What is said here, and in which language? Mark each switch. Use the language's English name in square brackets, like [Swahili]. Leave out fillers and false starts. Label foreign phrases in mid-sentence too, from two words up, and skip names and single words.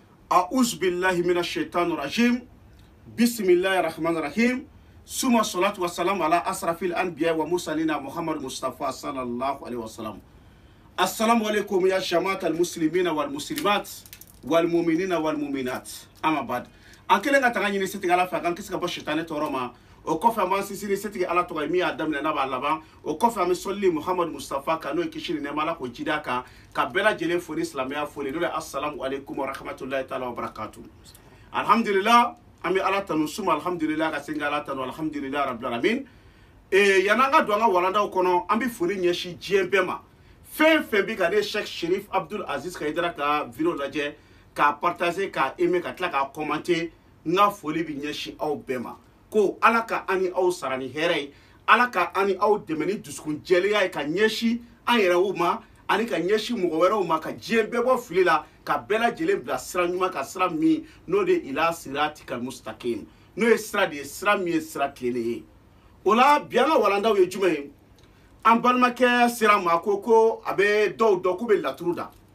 [Arabic] أعوذ بالله من الشيطان الرجيم بسم الله الرحمن الرحيم. ثم الصلاة والسلام على أشرف الأنبياء والمرسلين محمد المصطفى صلى الله عليه وسلم. السلام عليكم يا جماعة المسلمين والمسلمات والمؤمنين والمؤمنات. أما بعد. [Bambara] En kelen ka taga ɲini setigi ala fɛ kan kisi ka bɔ sitani tɔɔrɔ ma o kɔfɛ an b'an sisiri setigi ala tɔgɔ ye min y'a daminɛ n'a b'a laban o kɔfɛ an bɛ sɔlili Muhammad Mustafa kan n'o ye kisi ni nɛɛma ala k'o jidi a kan ka bɛɛ lajɛlen fo ni silamɛya foli n'o ye [Arabic] السلام عليكم ورحمة الله تعالى وبركاته. [Bambara] Alhamdulillah an bɛ ala tanu suma alhamdulillah ka segin ala tanu [Arabic] الحمد لله رب العالمين. [Bambara] Yan'an ka don an ka walandaw kɔnɔ an bɛ foli ɲɛsin diɲɛ bɛɛ ma fɛn fɛn bɛ ka ne Sheikh Sherif Abdul Aziz Haidara ka video lajɛ k'a partager k'a aimer ka tila k'a commenter n'a foli bi ɲɛsin aw bɛɛ ma ko ala ka ani aw sara ni hɛrɛ ye ala ka ani aw dɛmɛ ni dusukun jɛlenya ye ka ɲɛsin an yɛrɛw ma ani ka ɲɛsin mɔgɔ wɛrɛw ma ka diɲɛ bɛɛ bɔ fili la ka bɛɛ lajɛlen bila sira ɲuman ka sira min n'o de [Arabic] إلى صراطك المستقيم [Bambara] n'o ye sira de ye sira min ye sira tilenlen ye o la bi an ka walandaw ye jumɛn ye an balimakɛ sera ma ko a bɛ dɔw dɔn k'u bɛ laturu da